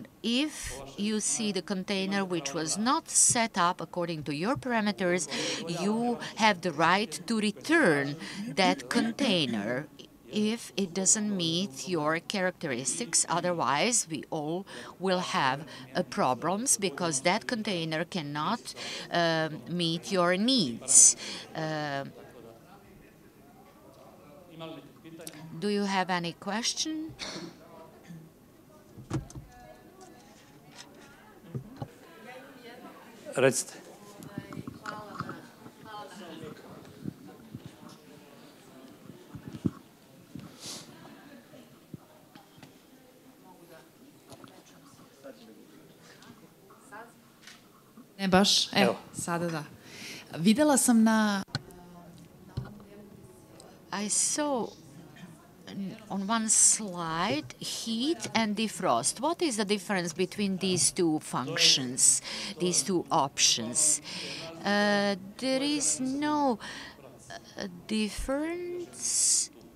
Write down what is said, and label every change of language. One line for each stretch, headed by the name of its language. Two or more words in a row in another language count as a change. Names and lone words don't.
English: If you see the container which was not set up according to your parameters, you have the right to return that container if it doesn't meet your characteristics. Otherwise, we all will have problems because that container cannot meet your needs. Do you have any question?
Serbian: Recite. Ne baš, evo, sada da. Videla sam na...
English: I saw on one slide heat and defrost. What is the difference between these two functions, these two options? There is no difference.